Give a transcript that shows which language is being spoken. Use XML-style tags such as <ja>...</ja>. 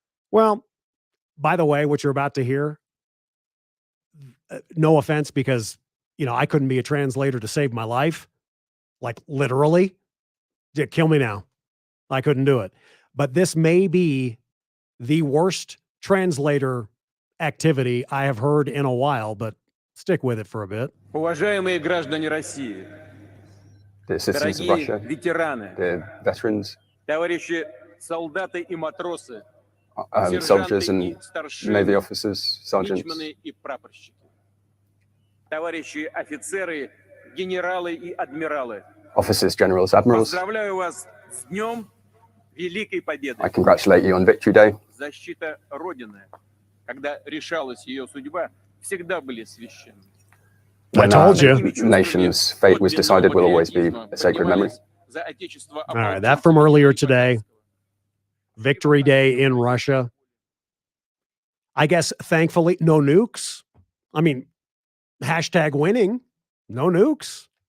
<en>Well, by the way, what you're about to hear, no offense, because, I couldn't be a translator to save my life. Like literally, kill me now. I couldn't do it. But this may be the worst translator activity I have heard in a while, but stick with it for a bit.</en> <ru>Уважаемые граждане России,</ru> <en>the citizens of Russia,</en> <ru>ветераны,</ru> <en>the veterans,</en> <ru>товарищи солдаты и матросы,</ru> <en>soldiers and Navy officers, sergeants,</en> <ru>мичманы и прапорщики, товарищи офицеры, генералы и адмиралы.</ru> <en>Officers, generals, admirals.</en> <ru>Поздравляю вас с днем Великой Победы.</ru> <en>I congratulate you on Victory Day.</en> <ru>Защита Родины, когда решалась ее судьба, всегда были священны.</ru> <en>When our nation's fate was decided, will always be a sacred memory. All right, that from earlier today. Victory Day in Russia. I guess, thankfully, no nukes. I mean, hashtag winning, no nukes.</en>